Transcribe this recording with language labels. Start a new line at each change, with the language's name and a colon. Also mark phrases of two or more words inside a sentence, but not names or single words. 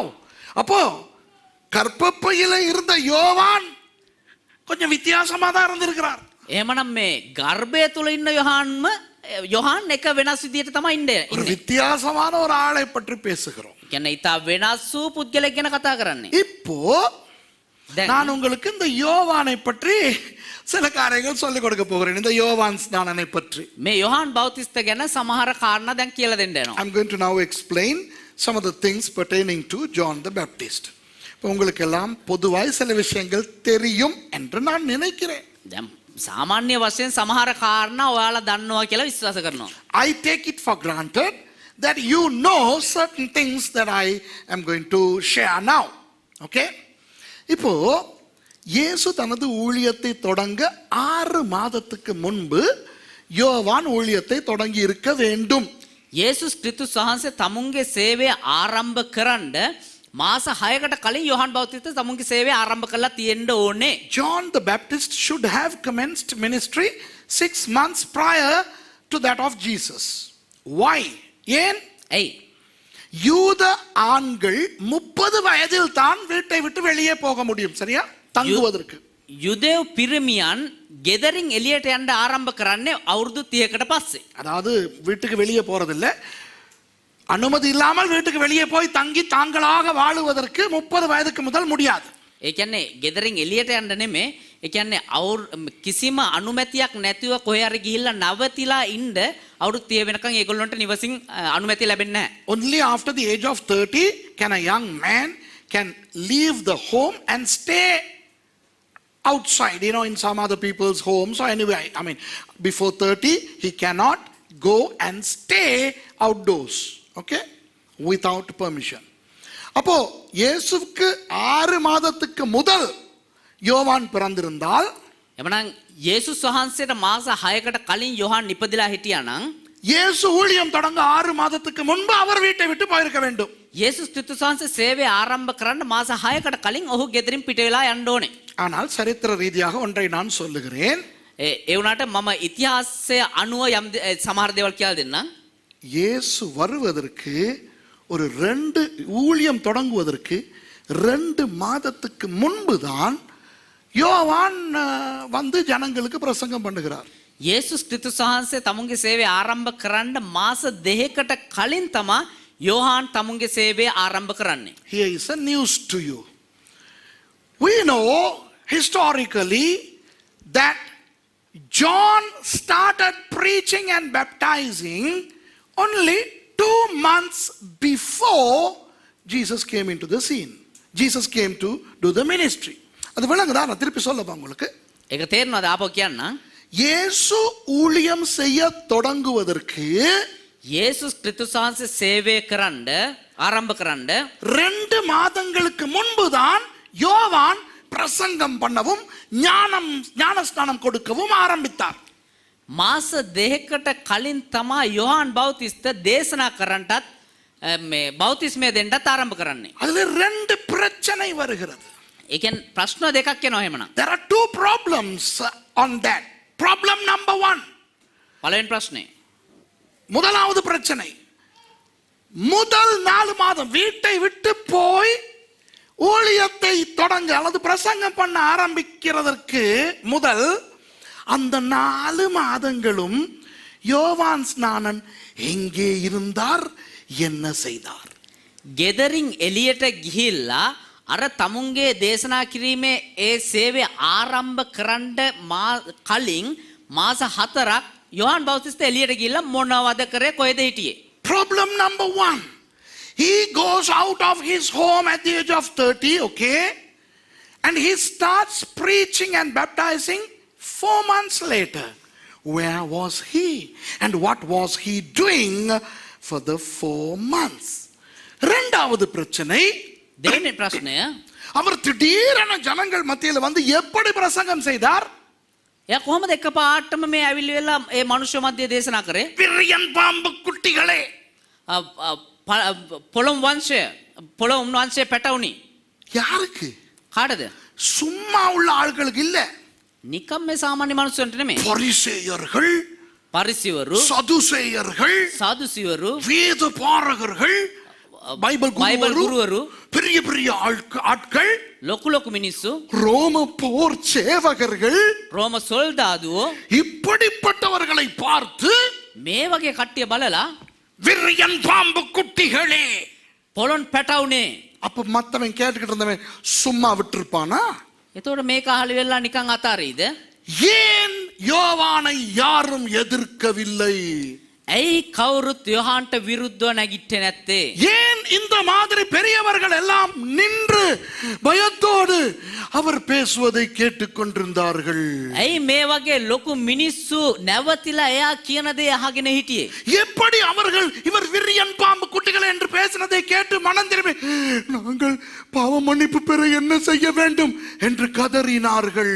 Tamil: அப்போ கர்ப்பப்பையில இருந்த யோவான் கொஞ்சம் வித்தியாசமா தான் இருந்திருக்கிறார்.
Sinhala: එහෙමනම් මේ ගර්භය තුල ඉන්න යොහාන් එක වෙනස් විදියට තමයි ඉන්නේ.
Tamil: ஒரு வித்தியாசமான ஒரு ஆளை பற்றி பேசுகிறோம்.
Sinhala: කියන්නේ ඊට වෙනස් වූ පුද්ගලෙක් ගැන කතා කරන්නේ.
Tamil: இப்போ நான் உங்களுக்கு இந்த யோவானை பற்றி சில காரியங்கள் சொல்லிக் கொடுக்க போகிறேன். இந்த யோவான் ஸ்நானனை பற்றி
Sinhala: මේ යොහාන් බෞතිස්ත ගැන සමහර කාරණා දැන් කියලා දෙන්න යනවා.
English: I'm going to now explain some of the things pertaining to John the Baptist.
Tamil: இப்போ உங்களுக்கு எல்லாம் பொதுவாய் சில விஷயங்கள் தெரியும் என்று நான் நினைக்கிறேன்.
Sinhala: දැන් සාමාන්‍ය වශයෙන් සමහර කාරණා ඔයාලා දන්නවා කියලා විශ්වාස කරනවා.
English: I take it for granted that you know certain things that I am going to share now. Okay?
Tamil: இப்போ இயேசு தனது ஊழியத்தை தொடங்க 6 மாதத்துக்கு முன்பு யோவான் ஊழியத்தை தொடங்கி இருக்க வேண்டும்.
Sinhala: යේසුස් ක්‍රිස්තුස් වහන්සේ තමුන්ගේ සේවය ආරම්භ කරන්න මාස 6කට කලින් යොහන් බෞතිස්ත තමුන්ගේ සේවය ආරම්භ කරලා තියෙන්න ඕනේ.
English: John the Baptist should have commenced ministry 6 months prior to that of Jesus. Why?
Tamil: ஏன்?
Sinhala: ඇයි?
Tamil: யூத ஆண்கள் 30 வயதில் தான் வீட்டை விட்டு வெளியே போக முடியும், சரியா? தங்குவதற்கு.
Sinhala: යුදෙව් පිරිමියන් ගෙදරින් එළියට යන්න ආරම්භ කරන්නේ අවුරුදු 30කට පස්සේ.
Tamil: அதாவது வீட்டுக்கு வெளியே போறதில்ல, அனுமதி இல்லாமல் வீட்டுக்கு வெளியே போய் தங்கி தாங்களாக வாழுவதற்கு 30 வயதுக்கு முதல் முடியாது.
Sinhala: ඒ කියන්නේ ගෙදරින් එළියට යන්න නෙමෙයි. ඒ කියන්නේ කිසිම අනුමැතියක් නැතිව කොහේ හරි ගිහිල්ලා නවතිලා ඉන්න අවුරුදු 30 වෙනකන් ඒගොල්ලන්ට නිවසින් අනුමැතිය ලැබෙන්නේ නැහැ.
English: Only after the age of 30 can a young man can leave the home and stay outside, in some other people's homes or anyway. I mean, before 30 he cannot go and stay outdoors, okay, without permission.
Tamil: அப்போ இயேசுவுக்கு 6 மாதத்துக்கு முதல் யோவான் பிறந்திருந்தால்,
Sinhala: එමනම් යේසුස් වහන්සේට මාස 6කට කලින් යොහන් ඉපදිලා හිටියා නම්
Tamil: இயேசு ஊழியம் தொடங்க 6 மாதத்துக்கு முன்பு அவர் வீட்டை விட்டு போயிருக்க வேண்டும்.
Sinhala: යේසුස් ක්‍රිස්තුස් වහන්සේ සේවය ආරම්භ කරන්න මාස 6කට කලින් ඔහු ගෙදරින් පිට වෙලා යන්න ඕනේ.
Tamil: ஆனால் சரித்திர ரீதியாக ஒன்றை நான் சொல்லுகிறேன்.
Sinhala: ඒ වුණාට මම ඉතිහාසය අනුව යම් සමහර දේවල් කියලා දෙන්නම්.
Tamil: இயேசு வருவதற்கு ஒரு 2 ஊழியம் தொடங்குவதற்கு 2 மாதத்துக்கு முன்புதான் யோவான் வந்து ஜனங்களுக்கு பிரசங்கம் பண்ணுகிறார்.
Sinhala: යේසුස් ක්‍රිස්තුස් වහන්සේ තමුන්ගේ සේවය ආරම්භ කරන්න මාස 2කට කලින් තමයි යොහන් තමුන්ගේ සේවය ආරම්භ කරන්නේ.
English: Here is a news to you. We know historically that John started preaching and baptizing only 2 months before Jesus came into the scene. Jesus came to do the ministry.
Tamil: அது விளங்குதா? நான் திருப்பி சொல்லவா உங்களுக்கு?
Sinhala: ඒක තේරෙනවද? ආපහු කියන්න.
Tamil: இயேசு ஊழியம் செய்ய தொடங்குவதற்கு
Sinhala: යේසුස් ක්‍රිස්තුස් වහන්සේ සේවය කරන්න ආරම්භ කරන්න
Tamil: 2 மாதங்களுக்கு முன்புதான் யோவான் பிரசங்கம் பண்ணவும் ஞானஸ்நானம் கொடுக்கவும் ஆரம்பித்தார்.
Sinhala: මාස 2කට කලින් තමයි යොහන් බෞතිස්ත දේශනා කරන්නටත් මේ බෞතිස්මය දෙන්නත් ආරම්භ කරන්නේ.
Tamil: அதுல 2 பிரச்சனை வருகிறது.
Sinhala: ඒ කියන්නේ ප්‍රශ්න දෙකක් එනවා එහෙමනම්.
English: There are 2 problems on that. Problem number 1.
Sinhala: පළවෙනි ප්‍රශ්නේ.
Tamil: முதலாவது பிரச்சனை, முதல் 4 மாதம் வீட்டை விட்டு போய் ஊழியத்தை தொடங்க அல்லது பிரசங்கம் பண்ண ஆரம்பிக்கிறதற்கு முதல் அந்த 4 மாதங்களும் யோவான் ஸ்நானன் எங்கே இருந்தார், என்ன செய்தார்?
Sinhala: ගෙදරින් එළියට ගිහිල්ලා අර තමුන්ගේ දේශනා කිරීමේ ඒ සේවය ආරම්භ කරන්න කලින් මාස 4ක් යොහන් බෞතිස්ත එළියට ගිහිල්ලා මොනවද කරේ, කොහෙද හිටියේ?
English: Problem number 1. He goes out of his home at the age of 30, okay? And he starts preaching and baptizing 4 months later. Where was he? And what was he doing for the 4 months?
Tamil: இரண்டாவது பிரச்சனை,
Sinhala: දෙවෙනි ප්‍රශ්නය,
Tamil: அவர் திடீரென ஜனங்கள் மத்தியில் வந்து எப்படி பிரசங்கம் செய்தார்?
Sinhala: එයා කොහොමද එකපාරටම මේ ඇවිල්ලි වෙලා ඒ මනුෂ්‍ය මැදේ දේශනා කරේ?
Tamil: விரியன் பாம்பு குட்டிகளே,
Sinhala: පොළොම් වංශය පැටවුනි.
Tamil: யாருக்கு?
Sinhala: කාටද?
Tamil: சும்மா உள்ள ஆட்களுக்கு இல்ல.
Sinhala: නිකම් මේ සාමාන්‍ය මනුස්සයන්ට නෙමෙයි.
Tamil: பரிசேயர்கள்,
Sinhala: පරිසිවරු,
Tamil: சதுசேயர்கள்,
Sinhala: සාදුසිවරු,
Tamil: வேத பாரகர்கள், பைபிள் குருவரு, பெரிய பெரிய ஆட்கள்,
Sinhala: ලොකු ලොකු මිනිස්සු,
Tamil: ரோம போர் சேவகர்கள்,
Sinhala: රෝම සොල්දාදුවෝ
Tamil: இப்படிப்பட்டவர்களை பார்த்து
Sinhala: මේ වගේ කට්ටිය බලලා
Tamil: விரியன் பாம்பு குட்டிகளே,
Sinhala: පොළොන් පැටවුනේ.
Tamil: அப்ப மத்தவன் கேட்டுக்கிட்டு இருந்தவன் சும்மா விட்டுருப்பானா?
Sinhala: එතකොට මේක අහලි වෙලා නිකන් අතාරීද?
Tamil: ஏன் யோவானை யாரும் எதிர்க்கவில்லை?
Sinhala: ඇයි කවුරුත් යොහන්ට විරුද්ධව නැගිට්ටේ නැත්තේ?
Tamil: ஏன் ஏன் இந்த மாதிரி பெரியவர்கள் எல்லாம் நின்று பயத்தோடு அவர் பேசுவதை கேட்டுக்கொண்டிருந்தார்கள்?
Sinhala: ඇයි මේ වගේ ලොකු මිනිස්සු නැවතිලා එයා කියන දේ අහගෙන හිටියේ?
Tamil: எப்படி அவர்கள் இவர் விரியன் பாம்பு குட்டிகள் என்று பேசினதை கேட்டு மனம் திரும்பி நாங்கள் பாவ மன்னிப்பு பெற என்ன செய்ய வேண்டும் என்று கதறினார்கள்?